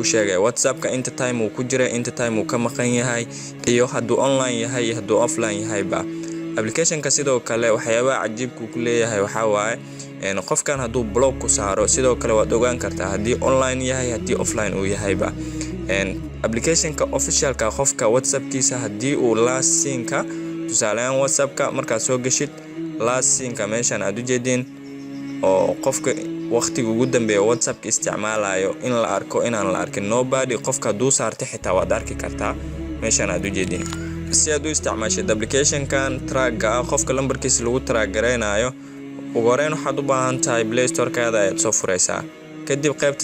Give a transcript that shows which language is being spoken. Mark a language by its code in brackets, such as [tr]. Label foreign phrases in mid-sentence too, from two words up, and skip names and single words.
[so] sheegay WhatsApp-ka inta time uu ku jira inta time uu ka maqan yahay iyo hadduu online yahay hadduu offline yahayba application-ka sidoo kale waxyaabaha cajiibku ku leeyahay waxa waaye qofkan hadduu blog ku saaro sidoo kale waad ogaan kartaa haddii online yahay haddii offline uu yahayba application-ka official-ka qofka WhatsApp-kiisa haddii uu [en] last scene-ka [so] tusaale ahaan WhatsApp-ka markaad soo gashid [en] last scene-ka [so] meeshan aad u jeedin oo qofka waqtiga ugu dambeeya WhatsApp-ka isticmaalayo in la arko inaan la arkin nobody qofka duu saartay xitaa waad arki kartaa meeshan aad u jeedin si aad u isticmaashid application-kan track-ga qofka lambarkiisa lagu track gareynayo ugu horeyn waxaad u baahan tahay Play Store-kaada ayaad soo furaysaa kadib qaybta